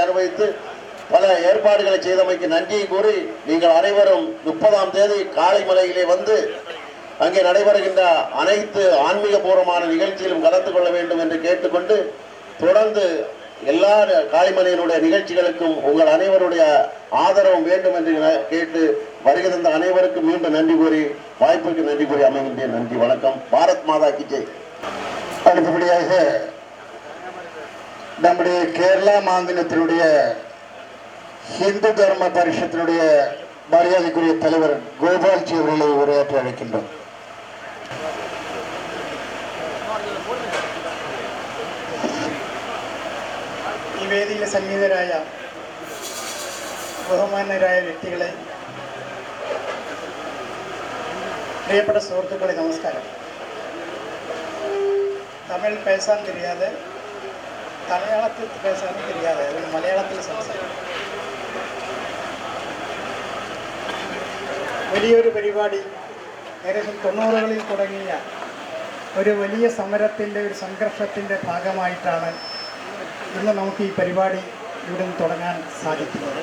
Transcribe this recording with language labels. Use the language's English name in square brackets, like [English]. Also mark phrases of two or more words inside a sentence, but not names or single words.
[Tamil] அனுபவித்து பல ஏற்பாடுகளை செய்தமைக்கு நன்றியை கூறி நீங்கள் அனைவரும் 30ஆம் தேதி காளிமலையிலே வந்து அங்கே நடைபெறுகின்ற அனைத்து ஆன்மீகபூர்வமான நிகழ்ச்சியிலும் கலந்து கொள்ள வேண்டும் என்று கேட்டுக்கொண்டு தொடர்ந்து எல்லா காளிமலையினுடைய நிகழ்ச்சிகளுக்கும் உங்கள் அனைவருடைய ஆதரவும் வேண்டும் என்று கேட்டு வருகை தந்த அனைவருக்கும் மீண்டும் நன்றி கூறி வாய்ப்புக்கு நன்றி கூறி அமைகின்றேன். நன்றி, வணக்கம். [Hindi] भारत माता की जय. [Tamil] அடுத்தபடியாக நம்முடைய கேரளா மாநிலத்தினுடைய இந்து தர்ம பரிஷத்தினுடைய மரியாதைக்குரிய தலைவர் கோபால்ஜி அவர்களை உரையாற்ற அழைக்கின்றோம். [Malayalam] ഈ വേദിയിൽ സന്നിഹിതരായ ബഹുമാന്യരായ വ്യക്തികളെ, പ്രിയപ്പെട്ട സുഹൃത്തുക്കളെ, നമസ്കാരം. [Tamil] തമിഴ് பேசாൻ தெரியாது, മലയാളത്തിൽ பேசாനും தெரியாது, [Malayalam] അതുകൊണ്ട് മലയാളത്തിൽ സംസാരിക്കും. വലിയൊരു പരിപാടി ഏകദേശം 90കളിൽ തുടങ്ങിയ ഒരു വലിയ സമരത്തിൻ്റെ ഒരു സംഘർഷത്തിൻ്റെ ഭാഗമായിട്ടാണ് ഇന്ന് നമുക്ക് ഈ പരിപാടി ഇവിടെ നിന്ന് തുടങ്ങാൻ സാധിക്കുന്നത്.